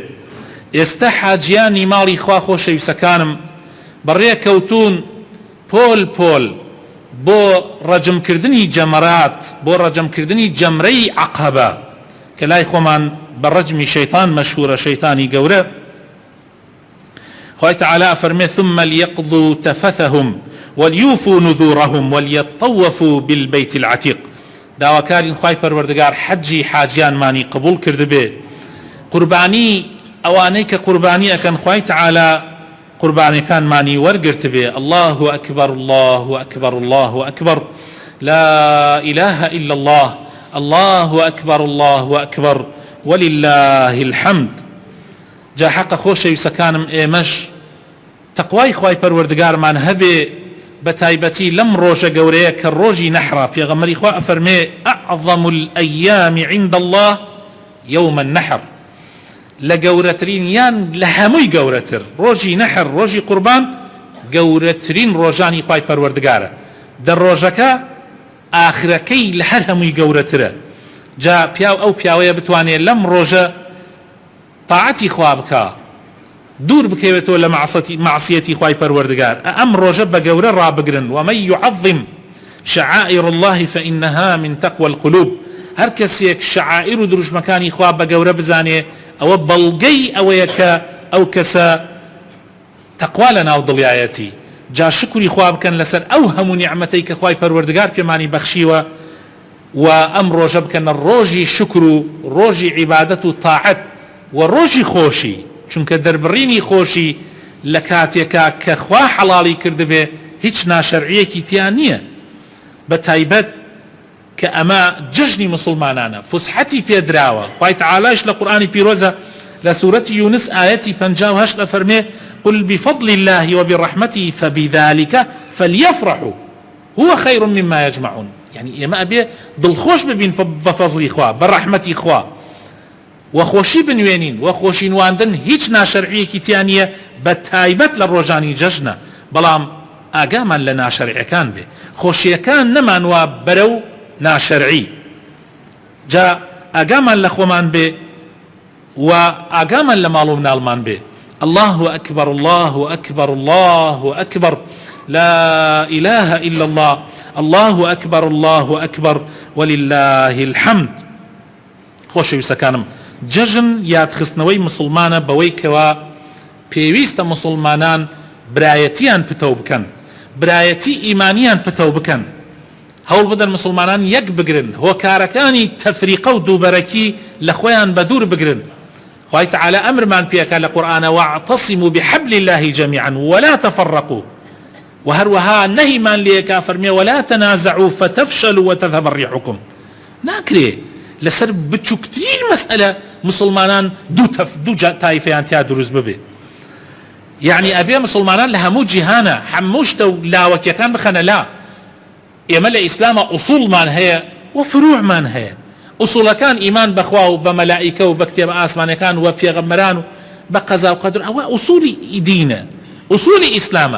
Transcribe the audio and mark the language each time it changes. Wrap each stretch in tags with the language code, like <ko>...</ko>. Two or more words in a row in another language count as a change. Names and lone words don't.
<ckb>ئێستا حاجیانی ماڵی خوا خۆشەویستەکانم بەڕێکەوتوون پۆل پۆل بۆ ڕەجمکردنی جەمەرات، بۆ ڕەجمکردنی جەمرەی عەقەبە کە لای خۆمان بە ڕەجمی شەیطان مەشهورە، شەیطانی گەورە. خوای تەعالا فەرمێ</ckb> <ar>ثم ليقضوا تفثهم وليوفوا نذورهم وليطوفوا بالبيت العتيق.</ar> <ckb>داواکارین خوای پەروەردگار حەجی حاجیانمانی قبوڵ کردبێ. قوربانی ئەوانەی کە قوربانی ئەکەن خوای تەعالا قوربانیەکانمانی وەرگرتبێ.</ckb> <ar>الله أكبر الله أكبر الله أكبر لا إله إلا الله الله أكبر الله أكبر ولله الحمد.</ar> <ckb>جا حق خۆشەویستەکانم ئێمەش تەقوای خوای پەروەردگارمان هەبێ بە تایبەتی لەم ڕۆژە گەورەیە کە ڕۆژی نەحرا. پێغەمبەری خوا ئەفەرمێ</ckb> <ar>أعظم الأيام عند الله يوم النحر.</ar> <ckb>لە گەورەترین یان لە هەمووی گەورەتر ڕۆژی نەحر، ڕۆژی قوربان گەورەترین ڕۆژانی خوای پەروەردگارە. دە ڕۆژەکە ئاخرەکەی لە هەر هەمووی گەورەترە. جا پیاو ئەو پیاوەیە بتوانێت لەم ڕۆژە تاعەتی خوا بکە، دوور بکەوێتەوە لە معسیەتی خوای پەروەردگار. ئەم ڕۆژە بە گەورە ڕابگرن.</ckb> <ar>ومن يعظم شعائر الله فإنها من تقوى القلوب.</ar> <ckb>هەر کەسێک شعائر و دروشمەکانی خوا بە گەورە بزانێ ئەوە بەڵگەی ئەوەیە کە ئەو کەسە تەقوا لە ناو دڵیایەتی. جا شکری خوا بکەن لەسەر ئەو هەموو نیعمەتەی کە خوای پەروەردگار پێمانی بەخشیوە و ئەم ڕۆژە بکەنە ڕۆژی شکر و ڕۆژی عیبادەت و تاعەت و ڕۆژی خۆشی، چونکە دەربڕینی خۆشی لە کاتێکا کە خوا حەڵاڵی کردبێ هیچ ناشەرعیەکی تیان نییە. بە تایبەت کە ئەمە جژنی مسلمانانە، فوسحەتی پێدراوە. خوای تەعالایش لە قورئانی پیرۆزە لە سوورەتی یونس ئایەتی 58 ئەفەرمێ</ckb> <ar>قل بفضل الله وبرحمته فبذلك فليفرحوا هو خير مما يجمعون.</ar> <ckb>يعني ئێمە ئەبێ دڵخۆش ببین بە فەزڵی خوا، بە ڕەحمەتی خوا، وەخۆشی بنوێنین. وەخۆشی نواندن هیچ ناشەرعیەکی تیان نییە، بە تایبەت لە ڕۆژانی جەژنە، بەڵام ئاگامان لە ناشەرعیەکان بێ، خۆشیەکان نەمانوە بەرەو ناشەرعی. جا ئاگامان لە خۆمان بێ و ئاگامان لە ماڵ و مناڵمان بێ.</ckb> <ar>الله أكبر الله أكبر الله أكبر لا إله إلا الله الله أكبر الله أكبر ولله الحمد.</ar> <ckb>خۆشەویستەکانم جەژن یادخستنەوەی مسلمانە بەوەی کەوا پێویستە مسلمانان برایەتیان پتەو بکەن، برایەتی ئیمانیان پتەو بکەن، هەوڵ بدەن مسلمانان یەک بگرن، هۆکارەکانی تەفریقە و دووبەرەکی لە خۆیان بە دوور بگرن. خوای تەعالە ئەمرمان پێکا لە قورئانە</ckb> <ar>واعتصموا بحبل الله جميعا ولا تفرقوا،</ar> <ckb>و هەروەها نەهیمان لێکا فەرمێ</ckb> <ar>ولا تنازعوا فتفشلوا وتذهب ريحكم.</ar> <ckb>ناکرێ لەسەر بچووکترین مەسئلە مسلمانان دوو تایفەیان تیا دروست ببێ. یعنی ئەبێ مسلمانان لە هەموو جیهانە هەموو شتە و لاوەکیەکان بخەنە لا. ئێمە لە ئیسلامە ئوسوڵمان هەیە و فروعمان هەیە. ئوسوڵەکان ئیمان بەخوا و بە مەلائیکە و بە کتێبە ئاسمانەکان و بە پێغەمبەران و بە قەزا و قەدر، ئەوە ئوسوڵی دینە، ئوسوڵی ئیسلامە.</ckb>